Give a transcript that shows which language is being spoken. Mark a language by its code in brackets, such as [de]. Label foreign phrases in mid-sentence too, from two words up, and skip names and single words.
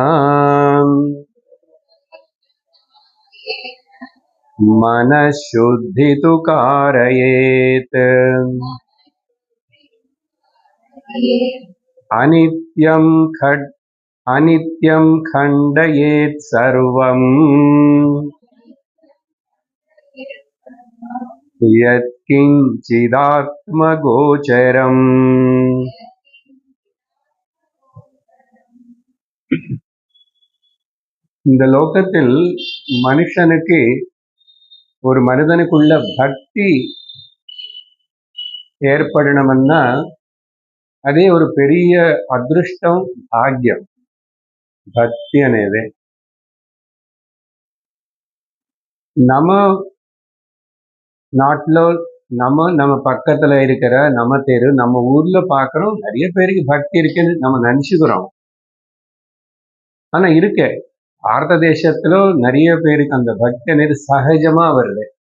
[sa] मनःशुद्धितु कारयेत् अनित्यं खण्डयेत् सर्वम् यत्किञ्चिदात्मगोचरम्। [ta] இந்த லோகத்தில் மனுஷனுக்கு ஒரு மனிதனுக்குள்ள பக்தி ஏற்படணும்னா అదే ஒரு பெரிய [te] అదృష్టం భాగ్యం. భక్తి అనేది [ta] நம்ம நாட்டில் நம்ம பக்கத்துல இருக்கிற நம்ம தெரு நம்ம ஊர்ல பார்க்குறோம், நிறைய பேருக்கு பக்தி இருக்குன்னு நம்ம நினைச்சுக்கிறோம். ஆனா இருக்கு, பாரத தேசத்துல நிறைய பேருக்கு அந்த பக்தி అనేది சகஜமா வருது.